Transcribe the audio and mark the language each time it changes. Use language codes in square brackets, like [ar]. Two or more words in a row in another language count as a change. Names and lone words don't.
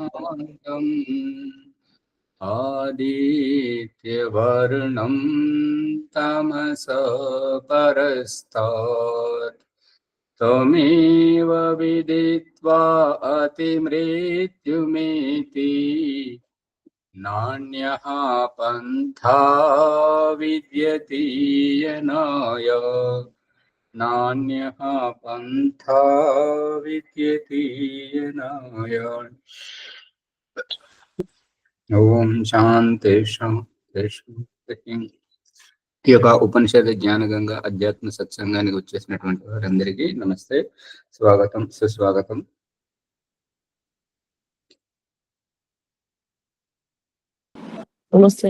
[sa] आदित्यवर्णं तमसः परस्तात् त्वमेव विदित्वा अतिमृत्युमेति नान्यः पन्था विद्यते यनाय नान्यः पन्था विद्यते यनाय। ఓం శాంతి శాంతి శాంతి. [te] ఈ యొక్క ఉపనిషద్ జ్ఞానగంగా అధ్యాత్మ సత్సంగానికి వచ్చేసినటువంటి వారందరికీ నమస్తే, స్వాగతం, సుస్వాగతం. నమస్తే.